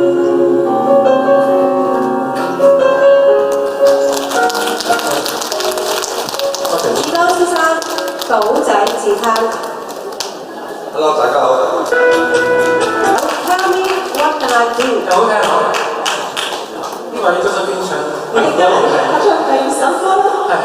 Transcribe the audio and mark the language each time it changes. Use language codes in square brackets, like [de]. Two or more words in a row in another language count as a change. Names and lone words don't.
[yue] 士多先生，島仔自嘆。 Hello， 大家好。 [en] Tell me what can I do？ [yue] 好聽，呢位都係邊唱？呢個都好聽。我唱第二首歌啦。